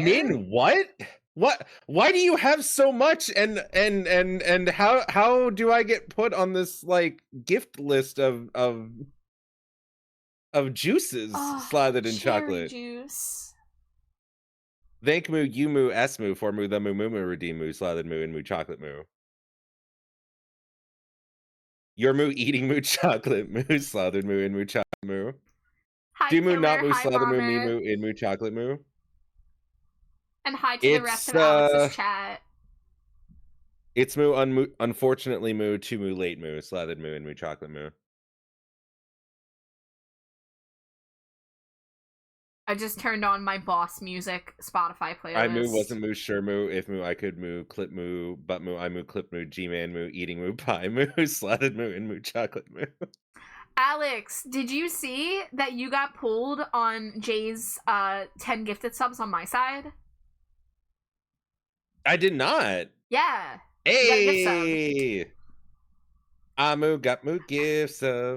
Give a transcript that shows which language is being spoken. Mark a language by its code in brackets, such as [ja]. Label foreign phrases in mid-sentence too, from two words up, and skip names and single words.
[en] Nin, what? What? Why do you have so much? And how do I get put on this like gift list of juices slathered in chocolate? Juice. Thank Moo, you Moo, S Moo, for Moo, the Moo, Moo, Moo, redeem Moo, slathered Moo, and Moo, chocolate Moo. Your Moo, eating Moo, chocolate Moo, slathered Moo, and Moo, chocolate Moo. Hi, Do Moo, Killer. not Moo, Hi, slathered Moo, me Bomber. Moo, in Moo, chocolate Moo. And hi to the rest of Alex's chat. It's Moo, unfortunately Moo, 2 Moo, late Moo, slathered Moo, and Moo, chocolate Moo. I just turned on my Boss Music Spotify playlist. I Moo, wasn't Moo, sure Moo, if Moo, I could Moo, clip Moo, but Moo, I Moo, clip Moo, G-Man Moo, eating Moo, pie Moo, slathered Moo, and Moo, chocolate Moo. Alex, did you see that you got pulled on Jay's 10 gifted subs on my side? I did not. Yeah. You got a gift sub. Hey! Amu got moo gifts of.